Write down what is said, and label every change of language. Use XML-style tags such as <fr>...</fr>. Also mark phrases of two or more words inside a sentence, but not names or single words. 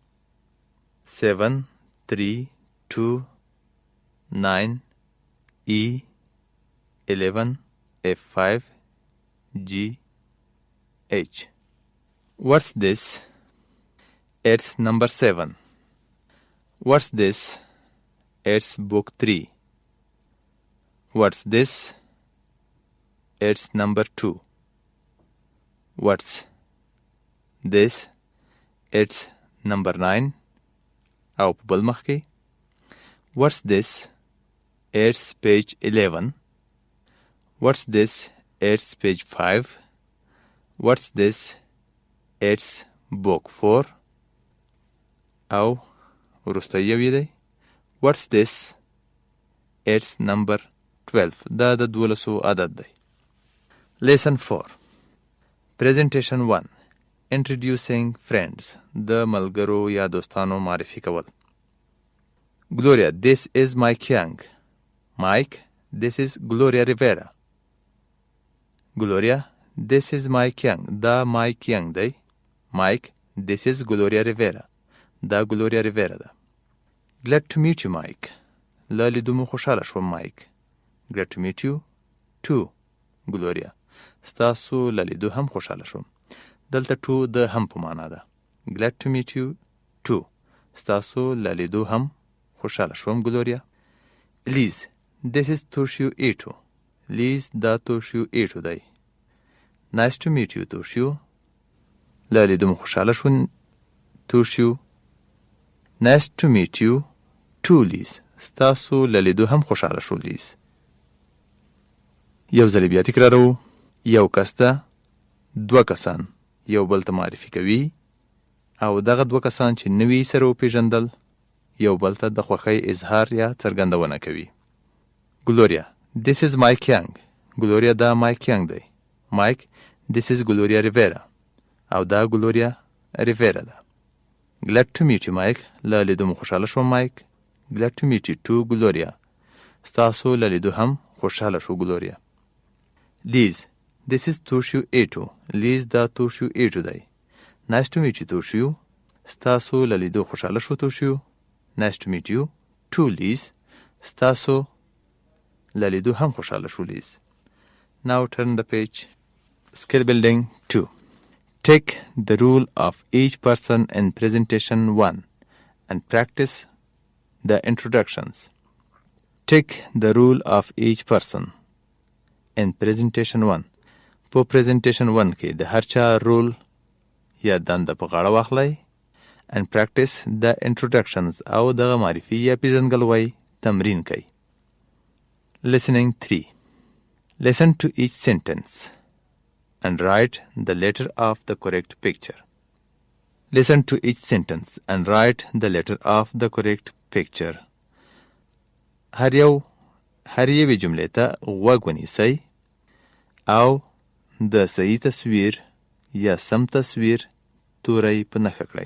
<en>7, 3, 2, 9, E, 11, F5, G, H. What's this? It's number 7. What's this? It's book 3. What's this? It's number 2. What's this? It's number 9.</en> <ps>او په بل مخ کې.</ps> <en>What's this? It's page 11. What's this? It's page 5. What's this? It's book 4.</en> <ps>او وروسته یو دی.</ps> <en>What's this? It's number 12.</en> <ps>دا د 12 عدد دی.</ps> <en>Lesson 4. Presentation 1. Introducing friends.</en> <ps>د ملګرو یا دوستانو معرفي کول.</ps> <en>Gloria, this is Mike Young. Mike, this is Gloria Rivera. Gloria, this is Mike Young.</en> <ps>دا Mike Young دی.</ps> <en>Mike, this is Gloria Rivera.</en> <ps>دا Gloria Rivera ده.</ps> <en>Glad to meet you, Mike.</en> <ps>له لیدو مو خوشحاله شوم Mike.</ps> <en>Glad to meet you too, Gloria.</en> <ps>ستاسو له لیدو هم خوشحاله شوم. دلته to د هم په معنا ده.</ps> <en>Glad to meet you too.</en> <ps>ستاسو له لیدو هم خوشحاله شوم Gloria.</ps> <en>Liz, this is Toshio Ito. Liz</en> <ps>دا Toshio Ito دی.</ps> <en>Nice to meet you, Toshio.</en> <ps>له لیدو مو خوشحاله شوم Toshio.</ps> <en>Nice to meet you too, Liz.</en> <ps>ستاسو له لیدو هم خوشحاله شو Liz. یو ځل بیا تکرارو. یو کس ته 2 کسان یو بل ته معرفي کوي او دغه 2 کسان چې نوي سره وپېژندل یو بل ته د خوښۍ اظهار یا څرګندونه کوي.</ps> <en>Gloria, this is Mike Young.</en> <ps>Gloria دا Mike Young دی.</ps> <en>Mike, this is Gloria Rivera.</en> <ps>او دا Gloria Rivera ده.</ps> <en>Glad to meet you, Mike.</en> <ps>له لیدو مو خوشحاله شوم Mike.</ps> <en>Glad to meet you too, Gloria.</en> <ps>ستاسو له لیدو هم خوشحاله شو Gloria.</ps> <en>Liz, this is Toshio Ito. Liz</en> <ps>دا Toshio Ito دی.</ps> <en>Nice to meet you, Toshio.</en> <ps>ستاسو له لیدو خوشحاله شو Toshio.</ps> <en>Nice to meet you too, Liz.</en> <ps>ستاسو له لیدو هم خوشحاله شو Liz.</ps> <en>Now turn the page. Skill building 2. Take the role of each person in presentation 1 and practice the introductions. Take the role of each person in presentation 1.</en> <ps>په پریزنټیشن 1 کې د هر چا رول یا دنده په غاړه واخلئ</ps> <en>and practice the introductions</en> <ps>او دغه معرفي یا پیژنګلوي تمرین کوي.</ps> <en>Listening 3. Listen to each sentence and write the letter of the correct picture. Listen to each sentence and write the letter of the correct picture.</en> <ps>هر یوې جملې ته غوږ ونیسئ او د صحیح تصویر یا سم تصویر توری په نښه کړئ.</ps>